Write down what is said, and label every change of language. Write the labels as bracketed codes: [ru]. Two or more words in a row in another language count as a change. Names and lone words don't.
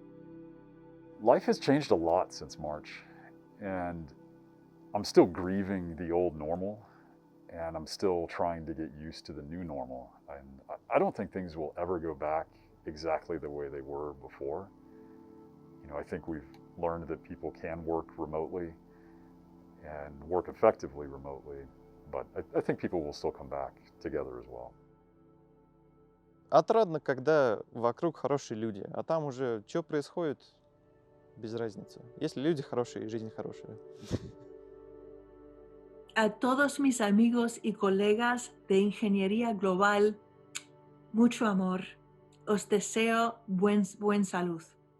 [en] Life has changed a lot since March, and I'm still grieving the old normal, and I'm still trying to get used to the new normal. And I don't think things will ever go back exactly the way they were before. I think we've learned that people can work remotely and work effectively remotely, but I think people will still come back together as well. [ru] Отрадно, когда вокруг хорошие люди, а там уже что происходит, без разницы. Если люди хорошие, жизнь хорошая. [es] A todos mis amigos y colegas de Ingeniería Global, mucho amor. Os deseo buen salud.